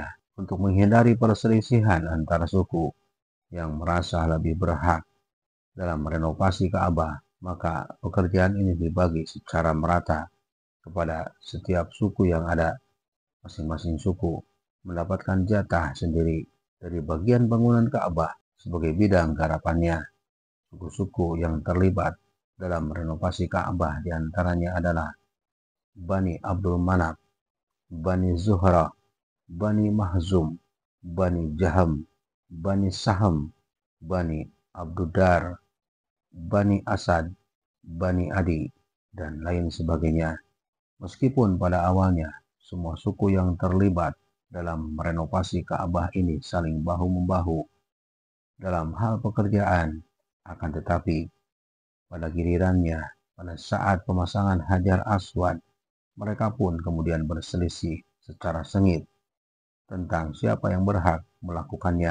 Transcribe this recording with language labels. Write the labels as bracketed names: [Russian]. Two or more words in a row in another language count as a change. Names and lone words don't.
[Indonesian] Untuk menghindari perselisihan antara suku yang merasa lebih berhak dalam renovasi Ka'bah, maka pekerjaan ini dibagi secara merata kepada setiap suku yang ada. Masing-masing suku mendapatkan jatah sendiri dari bagian bangunan Ka'bah sebagai bidang garapannya. Suku-suku yang terlibat dalam renovasi Ka'bah diantaranya adalah Bani Abdul Manaf, Bani Zuhra, Bani Mahzum, Bani Jaham, Bani Saham, Bani Abdudar, Bani Asad, Bani Adi, dan lain sebagainya. Meskipun pada awalnya semua suku yang terlibat dalam renovasi Ka'bah ini saling bahu-membahu dalam hal pekerjaan, akan tetapi pada gilirannya, pada saat pemasangan Hajar Aswad, mereka pun kemudian berselisih secara sengit tentang siapa yang berhak melakukannya.